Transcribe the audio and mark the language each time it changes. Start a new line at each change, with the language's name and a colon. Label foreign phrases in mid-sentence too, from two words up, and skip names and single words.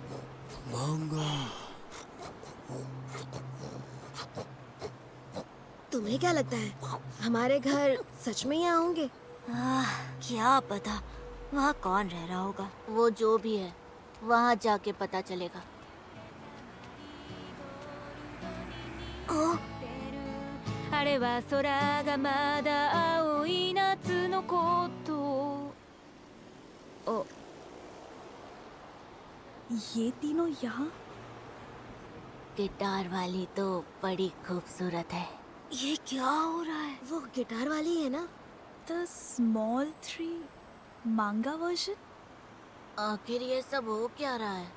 Hindi: तुम्हें क्या लगता है हमारे घर सच में यहाँ होंगे? क्या पता वहाँ कौन रह रहा होगा। वो जो भी है वहाँ जाके पता चलेगा। ओ,
Japanese: あれは空がまだ青い夏のことお
Hindi: ये तीनों यहाँ गिटार वाली तो बड़ी खूबसूरत है। ये क्या हो रहा है? वो गिटार वाली है ना?
English: the small 3 manga version.
Hindi: आखिर ये सब हो क्या रहा है?